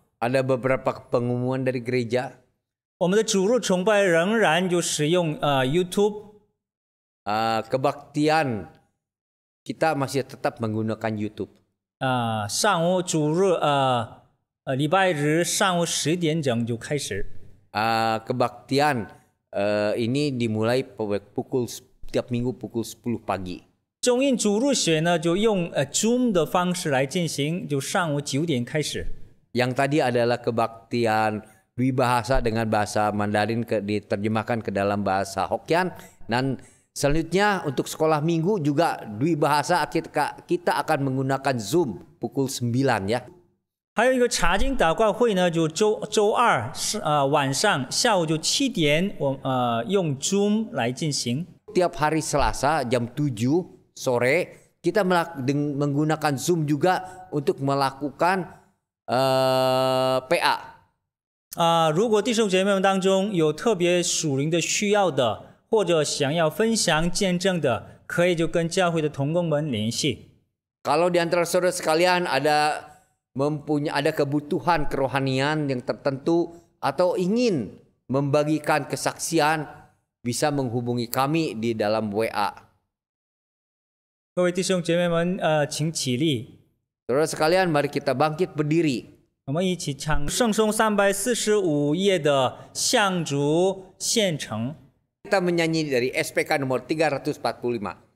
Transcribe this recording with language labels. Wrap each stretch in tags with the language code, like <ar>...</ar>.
<id>Ada beberapa pengumuman dari gereja.</id> <zh>我们的主日崇拜仍然就使用YouTube。</zh> <id>Kebaktian kita masih tetap menggunakan YouTube.</id> <zh>上午主日礼拜日上午10点整就开始。</zh> <id>Kebaktian ini dimulai tiap minggu pukul 10 pagi.</id> <zh>中印主日学呢，就用Zoom 的方式来进行，就上午9点开始。</zh> <id>Yang tadi adalah kebaktian dwi bahasa dengan bahasa Mandarin diterjemahkan ke dalam bahasa Hokkien, dan selanjutnya untuk sekolah minggu juga dwi bahasa kita akan menggunakan Zoom pukul 9 ya.</id> <zh>还有一个查经祷告会呢，就周二晚上下午就7点，用 Zoom 来进行。</zh> <id>Tiap hari Selasa jam 7 sore kita menggunakan Zoom juga untuk melakukan PA.</id> <zh>如果弟兄姐妹们当中有特别属灵的需要的，或者想要分享见证的，可以就跟教会的同工们联系。</zh> <id>Kalau di antara saudara sekalian ada kebutuhan kerohanian yang tertentu atau ingin membagikan kesaksian, bisa menghubungi kami di dalam WA.</id> <zh>各位弟兄姐妹们，请起立。</zh> <id>Saudara sekalian, mari kita bangkit berdiri.</id> <zh>我们一起唱圣颂345页的向主献呈。</zh> <id>Kita menyanyi dari SPK nomor 345.</id>